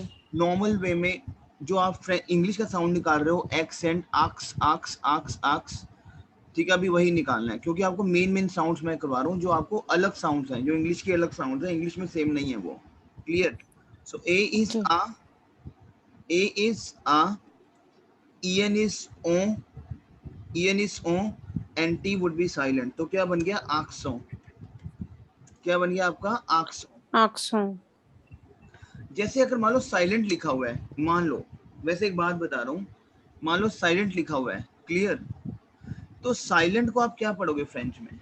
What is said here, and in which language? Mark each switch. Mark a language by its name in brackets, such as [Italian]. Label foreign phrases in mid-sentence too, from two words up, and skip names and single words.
[English] normal way [Hindi] में जो आप इंग्लिश का साउंड निकाल रहे हो, एक्सेंट, आक्स आक्स आक्स आक्स, ठीक है, अभी वही निकालना है, क्योंकि आपको [English] main sounds [Hindi] मैं करवा रहा हूँ जो आपको अलग साउंड्स हैं, जो इंग्लिश के अलग साउंड्स हैं, इंग्लिश में सेम नहीं है वो। क्लियर? [English] so A is [Hindi] ओके आ, [English] A is [Hindi] आ, [English] en is o, en is o, and t would be silent। [Hindi] तो क्या बन गया? [English] आक्सो। [Hindi] क्या बन गया आपका? आक्सो। आक्सों। जैसे अगर मान लो साइलेंट लिखा हुआ है, मान लो, वैसे एक बात बता रहा हूँ, मान लो साइलेंट लिखा हुआ है, क्लियर, तो साइलेंट को आप क्या पढ़ोगे फ्रेंच में?